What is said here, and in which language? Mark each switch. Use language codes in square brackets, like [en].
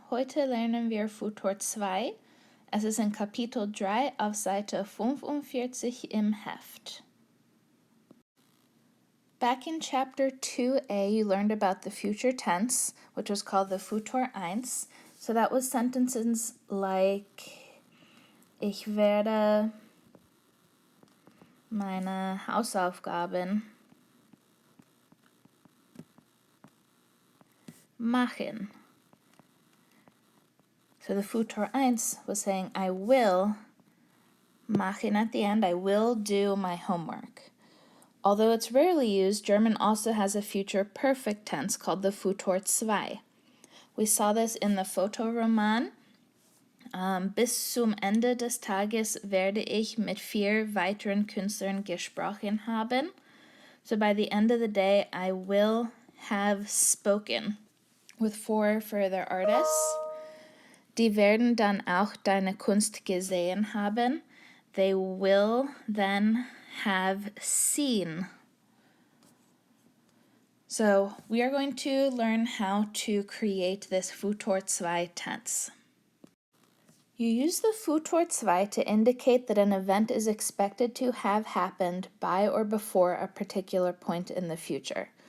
[de] Heute lernen wir Futur II. Es ist in Kapitel 3 auf Seite 45 im Heft. [en] Back in Chapter 2a, you learned about the future tense, which was called the Futur I. So that was sentences like, [de] ich werde meine Hausaufgaben machen. [en] So the Futur I was saying, I will machen at the end, I will do my homework. Although it's rarely used, German also has a future perfect tense called the Futur II. We saw this in the Fotoroman. [de] Bis zum Ende des Tages werde ich mit 4 weiteren Künstlern gesprochen haben. [en] So by the end of the day, I will have spoken with 4 further artists. [de] Die werden dann auch deine Kunst gesehen haben. [en] They will then have seen. So we are going to learn how to create this Futur II tense. You use the Futur II to indicate that an event is expected to have happened by or before a particular point in the future.